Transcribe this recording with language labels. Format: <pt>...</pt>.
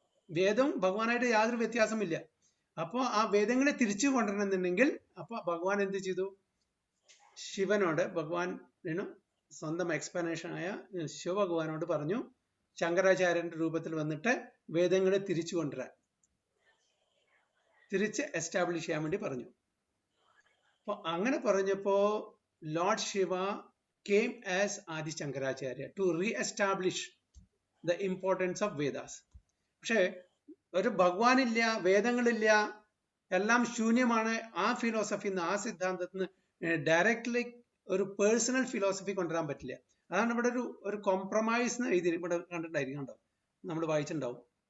<ml>വേദം ഭഗവാനായിട്ട് യാതൊരു വ്യത്യാസമില്ല. അപ്പോ ആ വേദങ്ങളെ തിരിച്ചു കൊണ്ടുവരണമെന്നുണ്ടെങ്കിൽ അപ്പൊ ഭഗവാൻ എന്ത് ചെയ്തു? ശിവനോട് ഭഗവാൻ സ്വന്തം എക്സ്പ്ലനേഷൻ ആയ ശിവഭഗവാനോട് പറഞ്ഞു, ശങ്കരാചാര്യന്റെ രൂപത്തിൽ വന്നിട്ട് വേദങ്ങളെ തിരിച്ചു കൊണ്ടുവരാൻ, തിരിച്ച് എസ്റ്റാബ്ലിഷ് ചെയ്യാൻ വേണ്ടി പറഞ്ഞു. അപ്പൊ അങ്ങനെ പറഞ്ഞപ്പോ</ml> <en>Lord Shiva came as Adi Shankaracharya to re-establish the importance of Vedas.</en> <ml>പക്ഷെ ഒരു ഭഗവാനില്ല, വേദങ്ങളില്ല, എല്ലാം ശൂന്യമാണ്. ആ ഫിലോസഫിന്ന്, ആ സിദ്ധാന്തത്തിന് ഡയറക്റ്റ്ലി ഒരു പേഴ്സണൽ ഫിലോസഫി കൊണ്ടുവരാൻ പറ്റില്ല. അതാണ് ഇവിടെ ഒരു കോംപ്രമൈസ് എന്ന് എഴുതി ഇവിടെ കണ്ടിട്ടുണ്ടായിരിക്കും, കണ്ടോ, നമ്മൾ വായിച്ചിട്ടുണ്ടാവും.</ml>